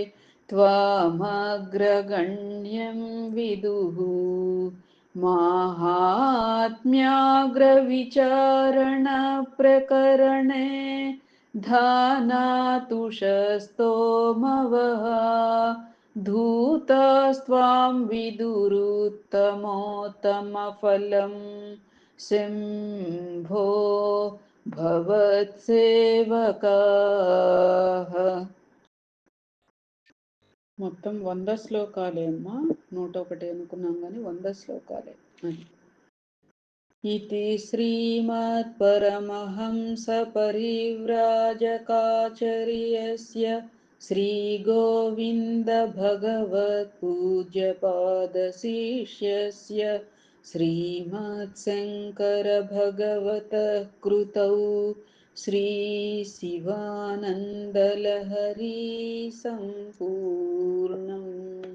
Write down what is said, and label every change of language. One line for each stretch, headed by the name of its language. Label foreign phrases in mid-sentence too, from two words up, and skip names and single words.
Sanskrit: त्वामग्रगण्यं विदुः माहात्म्याग्रविचारणप्रकरणे धानातुषस्तोमवः धूतास्त्वां विदुरुत्तमोत्तमफलं शम्भो భవత్సేవకాః.
Telugu: మొత్తం 100 శ్లోకాలే అమ్మా. 101 అనుకున్నాం కానీ 100 శ్లోకాలే.
Sanskrit: అది इति श्रीमत्परमहंसपरिव्राजकाचर्यस्य श्रीगोविन्दभगवत्पूज्यपादशिष्यस्य श्रीमत्शङ्करभगवतः कृतौ श्रीशिवानन्दलहरी सम्पूर्णम्.